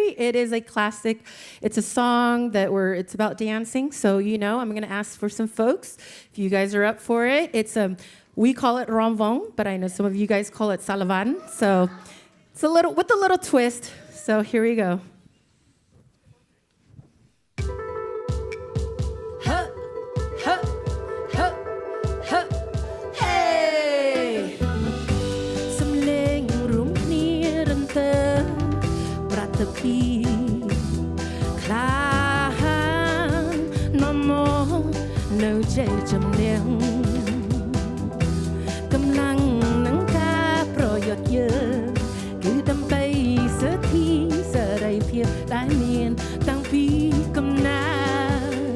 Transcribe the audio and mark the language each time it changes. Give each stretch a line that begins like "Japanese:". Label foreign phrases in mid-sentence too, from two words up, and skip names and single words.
English: It is a classic. It's a song that it's about dancing. So, you know, I'm going to ask for some folks if you guys are up for it. We call it Romvong, but I know some of you guys call it Salavan. So it's with a little twist. So here we go. Huh, huh, huh, huh, hey.
Khmer: សំឡេងរួមគ្នារន្ទើប្រតិភីក្លាហាននាំមកនៅជ័យជំនះកម្លាំងនឹងការប្រយុទ្ធយើងគឺដើម្បីសិទ្ធិសេរីភាពដែលមានតាំងពីកំណើត